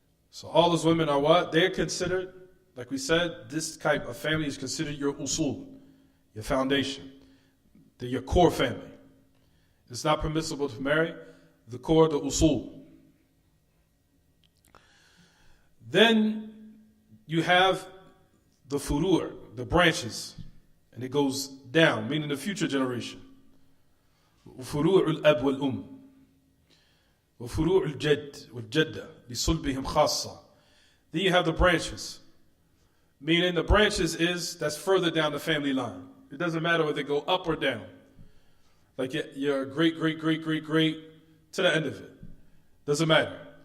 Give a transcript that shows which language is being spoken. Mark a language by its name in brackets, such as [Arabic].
[English] So all those women are what? They're considered, like we said, this type of family is considered your usul, your foundation. They're your core family. It's not permissible to marry the core, the usul. Then you have the furu', the branches, and it goes down, meaning the future generation. [Arabic] فروع الأب والأم وفروع الجد والجدة بصلبهم خاصة. [English] Then you have the branches, meaning the branches that's further down the family line. It doesn't matter whether they go up or down. Like your great to the end of it. Doesn't matter.